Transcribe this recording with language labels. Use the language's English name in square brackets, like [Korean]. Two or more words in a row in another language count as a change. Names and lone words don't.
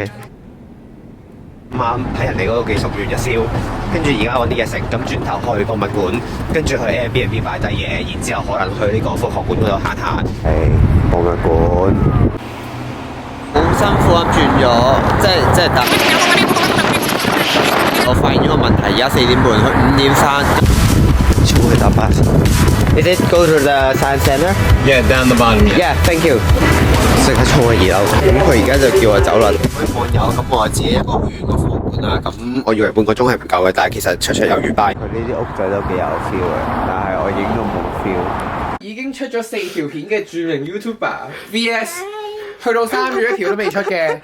[Cantonese] 啱喺人哋嗰度寄宿完一宵，跟住而家揾啲嘢食，咁轉頭去博物館，跟住去 Airbnb 擺低嘢，然之後可能去呢個科學館嗰度行下。係博物館。好辛苦咁轉咗，即係搭。我發現咗個問題，而家4點半，佢5點3，超去搭巴士。 [English] Is it go to the science center? Yeah, down the bottom. Yeah, thank you。 [Cantonese] 即刻衝去2樓，咁佢而家就叫我走啦。各位網友，咁我自己一個去完個房館啦，咁我以為半個鐘係唔夠嘅，但係其實綽綽有餘班。佢呢啲屋仔都幾有 feel 嘅，但係我影都冇 feel。已經出咗4條片嘅著名 YouTuber VS， 去到3月1條都未出嘅。